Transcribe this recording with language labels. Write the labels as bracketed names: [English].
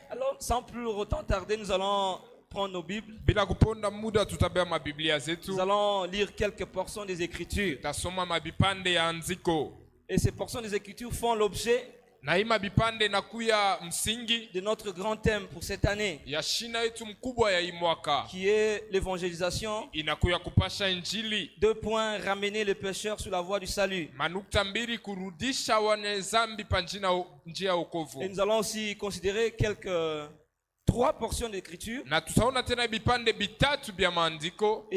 [French] Alors, sans plus autant tarder, nous allons prendre nos Bibles. [Swahili] Bila kuponda muda tutabea mabiblia zetu. [French] Nous allons lire quelques portions des Écritures. [Swahili] Tutasoma mabipande ya andiko. [French] Et ces portions des Écritures font l'objet [Swahili] Na hii mabipande nakuya msingi [French] de notre grand thème pour cette année, [Swahili] ya shina yetu mkubwa ya hii mwaka. [French] qui est l'évangélisation. [Swahili] Inakuya kupasha injili. [French] 2 points, ramener le pécheur sur la voie du salut. [Swahili] Manukta mbili kurudisha wane zambi pa njia ya wokovu. [French] Et nous allons aussi considérer quelques 3 portions d'écriture. [Swahili] Na tutaona tena bipande bitatu bya maandiko